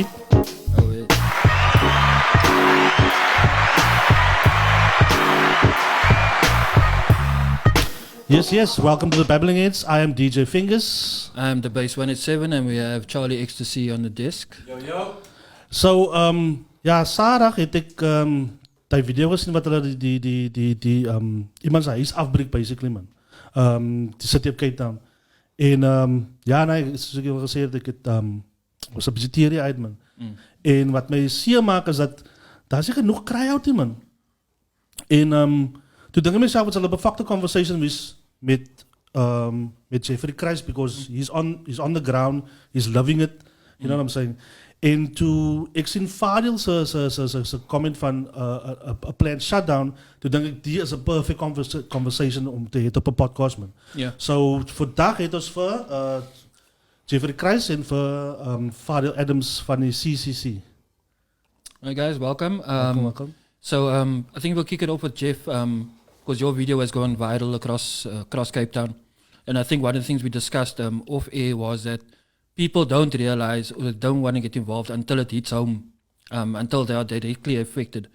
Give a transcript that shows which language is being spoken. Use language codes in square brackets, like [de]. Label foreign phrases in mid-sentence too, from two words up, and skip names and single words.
[en] Oh, wait. Yes, welcome to the Babbling Heads. I am DJ Fingaz. I'm the bass 187 and we have Charlie X2C on the desk. Yo. So, [af] ja, Sarah het ek die video gesien wat hulle die iemand sy huis afbreek basically man. Die city op Cape Town. En ja, nee, soos ek al gesê het, ek het was 'n bietjie teerie uit man. En wat my seer maak is dat daar is genoeg cry-out hier man. En toe dink ek myself wat hulle 'n befakte conversation was met JefferyChrist [en] because he's on the ground, he's loving it, you know what I'm saying? [af] En toe ek sien Fadiel se comment van 'n [en] planned shutdown, [af] toe dink ek die is 'n [en] perfect conversation [af] om te hê op 'n podcast man. [en] Yeah. [af] So vandag het ons vir JefferyChrist en vir Fadiel Adams van die CCC. [en] Hi guys, welcome. Welcome. So I think we'll kick it off with Jeff because your video has gone viral across Cape Town. And I think one of the things we discussed off air was that people don't realize or don't want to get involved until it hits home, until they are directly affected.